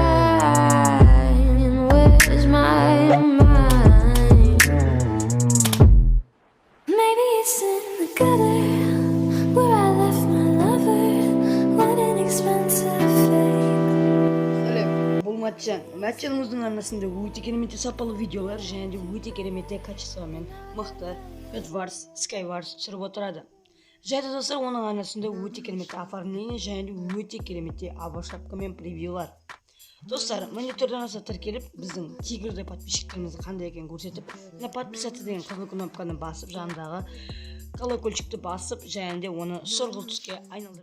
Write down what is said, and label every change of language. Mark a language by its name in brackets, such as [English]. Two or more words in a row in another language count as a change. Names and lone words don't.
[English] Where's my mind? Maybe it's in the gutter where I left my lover. What an expensive fate. [Kazakh] Бұл матчанымыздың арнасында өте керемет сапалы видеолар және де өте керемет качествомен мықты Bedwars, Skywars түсіріп отырады. Және достар, оның арнасында өте керемет оформление және де өте керемет обошапка мен превьюлар. Достар, монитордан аса тіркеліп, біздің тигрді подписчиктерімізді қандай екенін көрсетіп, подписаться деген қызыл кнопканы басып, жанындағы колокольчикті басып, және де оны сұрғылт түске айналдырып.